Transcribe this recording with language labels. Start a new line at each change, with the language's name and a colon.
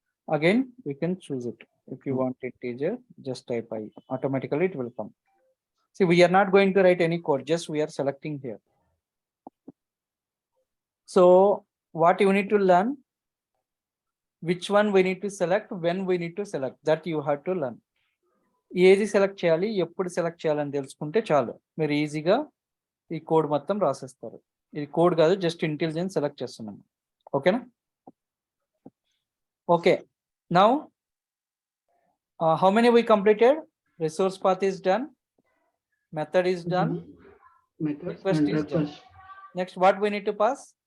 English: Again, we can choose it. If you want integer, just type I, automatically it will come. See, we are not going to write any code, just we are selecting here. So what you need to learn, which one we need to select, when we need to select, that you have to learn.
Telugu: ఏది select చేయాలి, ఎప్పుడు select చేయాలని తెలుసుకుంటే చాలు, మీరు ఈజీగా ఈ code మొత్తం రాసేస్తారు. ఇది కోడ్ కాదు, జస్ట్ ఇంటెలిజెన్స్ సెలెక్ట్ చేస్తున్నాం. ఓకేనా?
English: Okay, now how many we completed? Resource path is done, method is done, request is done. Next, what we need to pass?